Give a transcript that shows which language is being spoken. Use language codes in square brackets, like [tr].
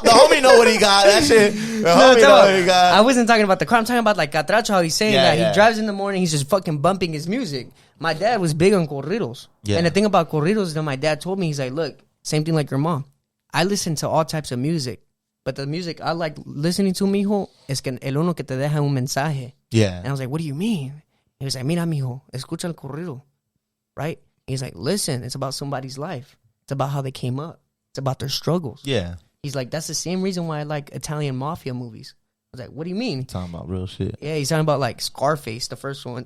[en] The homie know what he got. That shit. The homie know what he got. I wasn't talking about the car. I'm talking about like Katracho, how he's saying that he drives in the morning. He's just fucking bumping his music. My dad was big on corridos. Yeah. And the thing about corridos that my dad told me, he's like, look, same thing like your mom. I listen to all types of music. But the music I like listening to, [es] mijo, es que el uno que te deja un mensaje. [en] Yeah. And I was like, what do you mean? He was like, [es] mira, mijo, escucha el corrido. [en] Right? He's like, listen, it's about somebody's life. It's about how they came up. It's about their struggles. Yeah. He's like, that's the same reason why I like Italian mafia movies. I was like, what do you mean? Talking about real shit. Yeah, he's talking about like Scarface, the first one.